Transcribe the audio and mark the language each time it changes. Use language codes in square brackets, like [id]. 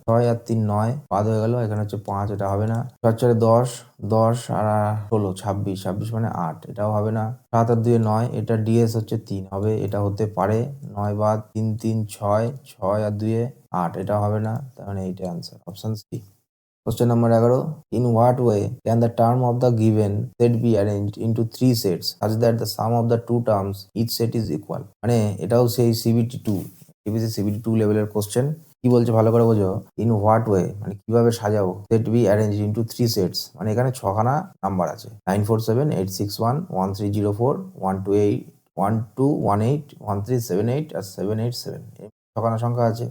[bn] 6 আর 3 9 বাদ হয়ে গেল, এখানে হচ্ছে 5, এটা হবে না। 4 10 10 আর 16 26 26 মানে 8, এটাও হবে না। 7 আর 2 9, এটা ডিএস হচ্ছে 3 হবে, এটা হতে পারে। 9 বাদ 3 3 6 6 আর 2 8, এটা হবে না, তার মানে এইটা answer, option C. [en] Question number 11. In what way can the term of the given set be arranged into 3 sets such that the sum of the 2 terms each set is equal? [bn] মানে এটাও সেই CBT 2 TBC CBT 2 লেভেলের question. কি বলছে ভালো করে বোঝো। [en] in what way [bn] মানে কিভাবে সাজাবো, [en] set be arrange into 3 sets, [bn] মানে এখানে 6খানা নাম্বার আছে, 947 861 1304 128 1218 1378 আর 787, ছখানা সংখ্যা আছে।